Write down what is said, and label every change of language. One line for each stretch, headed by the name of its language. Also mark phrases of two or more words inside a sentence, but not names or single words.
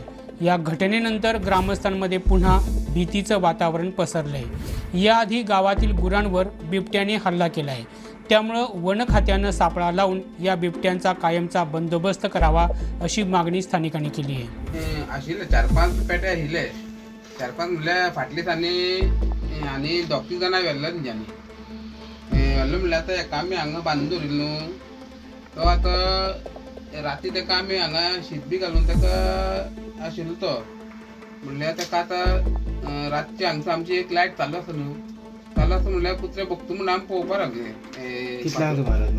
Marathi: या घटनेनंतर ग्रामस्थांमध्ये पुन्हा भीतीचं वातावरण पसरलंय। याआधी गावातील गुरांवर बिबट्याने हल्ला केलाय, त्यामुळे वन खात्यानं सापळा लावून या बिबट्यांचा कायमचा बंदोबस्त करावा अशी मागणी स्थानिकांनी केली आहे।
Konkani: आशिल्ले 4-5 पेट्या हिले 4-5 म्हणल्यार फाटली आणि दोग जाणां व्हेल्लो तेंच्यांनी व्हेल्लो म्हणल्यार आतां एका आमी हांगा बांदून दवरिल्लो न्हू, तो आतां राती तेका आमी हांगा शीत बी घालून तेका आशिल्लो तो म्हणल्यार तेका आतां रातची हांगसर आमची एक लायट चालू आसा न्हू, चालू आसा म्हणल्यार कुत्रे भोगता म्हणून आमी पळोवपाक लागले।